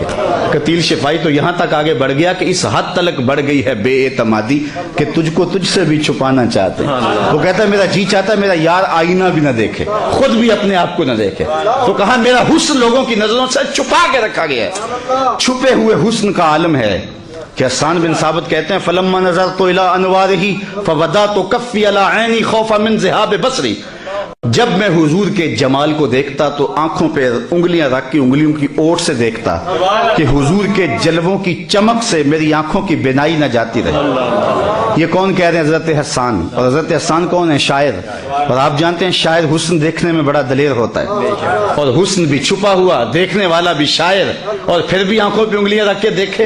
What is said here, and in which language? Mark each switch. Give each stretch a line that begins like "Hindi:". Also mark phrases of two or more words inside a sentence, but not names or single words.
Urdu: قتیل شفائی تو یہاں تک آگے بڑھ گیا کہ اس حد تلک بڑھ گئی ہے بے اعتمادی کہ تجھ کو تجھ سے بھی چھپانا چاہتے ہیں۔ وہ کہتا ہے میرا جی چاہتا ہے میرا یار آئینہ بھی نہ دیکھے، خود بھی اپنے آپ کو نہ دیکھے، تو کہا میرا حسن لوگوں کی نظروں سے چھپا کے رکھا گیا ہے، چھپے ہوئے حسن کا عالم ہے کہ حسان بن ثابت کہتے ہیں
Arabic: فلما نظرت الی انوارہ فودعت کفی علی عینی خوفا من ذہاب بصری،
Urdu: جب میں حضور کے جمال کو دیکھتا تو آنکھوں پہ انگلیاں رکھ کے انگلیوں کی اوٹ سے دیکھتا کہ حضور کے جلووں کی چمک سے میری آنکھوں کی بینائی نہ جاتی رہے. یہ کون کہہ رہے ہیں؟ حضرت حسن۔ اور حضرت حسن کون ہے؟ شاعر. اور آپ جانتے ہیں شاعر حسن دیکھنے میں بڑا دلیر ہوتا ہے، اور حسن بھی چھپا ہوا، دیکھنے والا بھی شاعر، اور پھر بھی آنکھوں پہ انگلیاں رکھ کے دیکھے.